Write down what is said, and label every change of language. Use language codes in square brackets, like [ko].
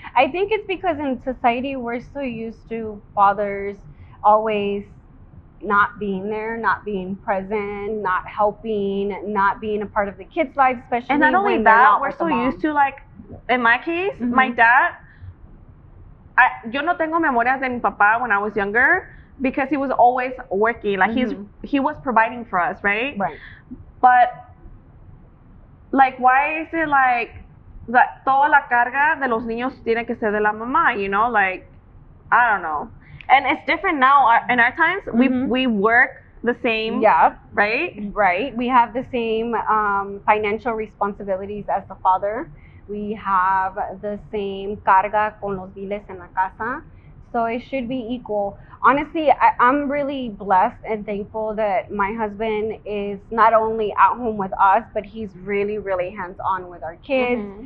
[en] I think it's because in society we're so used to fathers always not being there, not being present, not helping, not being a part of the kids' lives, especially. And not only that, we're so used to, like, in my case, my dad, [es] yo no tengo memorias de mi papá [en] when I was younger because he was always working. Like, he was providing for us, right? Right. But, like, why is it like that [es] toda la carga de los niños tiene que ser de la mamá, [en] you know? Like, I don't know. And it's different now. In our times, we work the same. Yeah. Right? Right. We have the same financial responsibilities as the father. We have the same [es] carga con los biles en la casa. [en] So it should be equal. Honestly, I'm really blessed and thankful that my husband is not only at home with us, but he's really, really hands-on with our kids.